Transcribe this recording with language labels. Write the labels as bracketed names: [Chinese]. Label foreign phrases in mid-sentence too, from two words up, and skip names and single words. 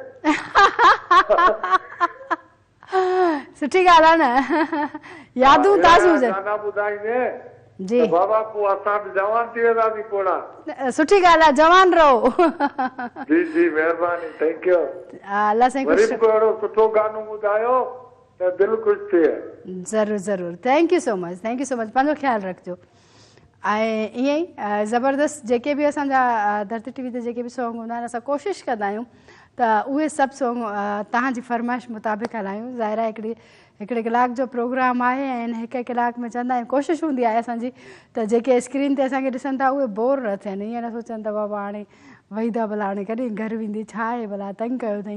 [Sindhi] सुठी ॻाल्हि आहे न, यादूं ताज़ियूं हुजनि। गाना ॿुधाईंदे जी बाबा, पोइ असां बि जवान थी वेंदासीं पोड़ा। सुठी ॻाल्हि आहे, जवान रहो। जी जी महिरबानी, [English] thank you. [Sindhi] अल्लाह साईं वरी बि अहिड़ो सुठो गानो ॿुधायो त दिलि ख़ुशि थिए। ज़रूरु ज़रूरु, [English] thank you so much, thank you so much, [Sindhi] पंहिंजो ख़्यालु रखिजो। ऐं ईअं ई ज़बरदस्त जेके बि असांजा धरती टीवी ते जेके बि सॉन्ग हूंदा आहिनि, असां कोशिशि कंदा आहियूं त उहे सभु सॉन्ग तव्हांजी फरमाइश मुताबिक़ हलायूं। ज़ाहिर आहे हिकिड़े कलाक जो प्रोग्राम आहे ऐं हिकु कलाक में चवंदा आहियूं, कोशिशि हूंदी आहे असांजी त जेके स्क्रीन ते असांखे ॾिसनि था उहे बोर न थियनि, ईअं न सोचनि त बाबा हाणे वही था भला हाणे कॾहिं घर वेंदी, छा आहे भला तंग कयो अथई।